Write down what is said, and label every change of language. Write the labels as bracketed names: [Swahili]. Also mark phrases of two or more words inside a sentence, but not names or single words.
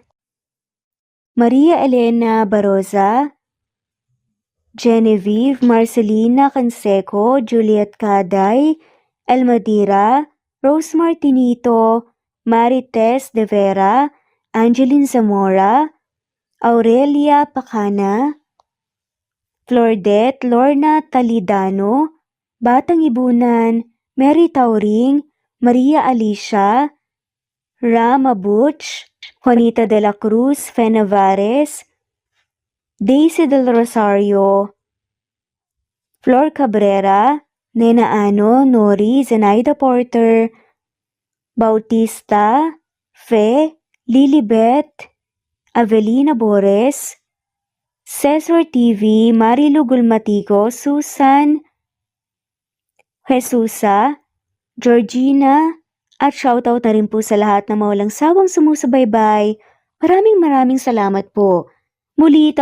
[Filipino] Maria Elena Baroza, Genevieve Marcelina Canseco, Juliet Caday, Elmadira, Rose Martinito, Marites De Vera, Angeline Zamora, Aurelia Pacana, Flordette Lorna Talidano, Batang Ibunan, Mary Tauring, Maria Alicia, Rama Butch, Juanita de la Cruz, Fe Navares, Daisy del Rosario, Flor Cabrera, Nena Ano, Nori, Zenaida Porter, Bautista, Fe, Lilibet, Avelina Bores, Cesar TV, Marilu Gulmatico, Susan, Jesusa, Georgina, at shoutout na rin po sa lahat na mawalang sawang sumusubaybay. Maraming salamat po. Muli